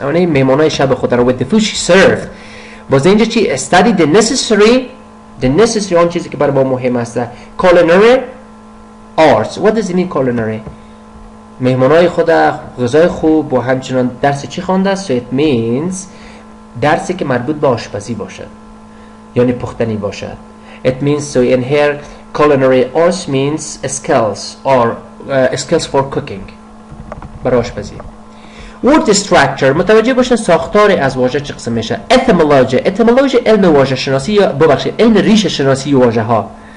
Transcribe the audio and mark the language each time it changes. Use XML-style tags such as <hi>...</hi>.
<fa>یعنی مهمانای شب خود را</fa> <en>with the food she served.</en> <fa>باز اینجا چی؟</fa> <en>study the necessary</en> <fa>آن چیزی که برای ما مهم است.</fa> <en>culinary arts. What does it mean culinary?</en> <fa>مهمانای خود غذای خوب و همچنان درس چی خوانده است؟</fa> <en>So it means</en> <fa>درسی که مربوط به آشپزی باشد یعنی پختنی باشد.</fa> <en>It means so in here culinary arts means skills or skills for cooking</en> <fa>برای آشپزی.</fa> <en>word structure</en> <fa>متوجه باشن ساختار از واژه چه قسم میشه. etymology علم واژه شناسی یا ببخشید علم ریشه شناسی واژه ها.</fa>